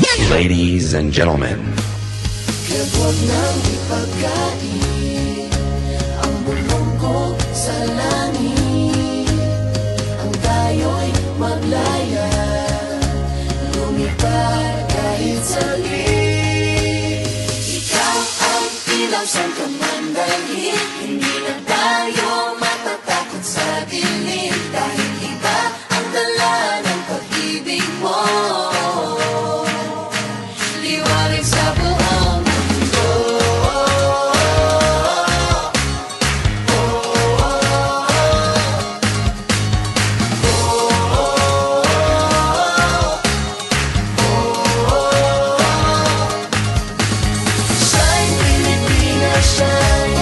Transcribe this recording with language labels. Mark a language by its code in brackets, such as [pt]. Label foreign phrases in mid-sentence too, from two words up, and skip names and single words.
[en] Ladies and gentlemen, [tl] Kaya huwag nang ipagkain ang bulong ko sa langit. Ang tayo'y maglaya, lumipad kahit saglit. Ikaw ang ilaw sa kamandali, hindi na tayo matatakot sa dilim. Dahil iba ang dala ng pag-ibig mo, liwanag sa buong mundo. [en] Shine Pilipinas, shine.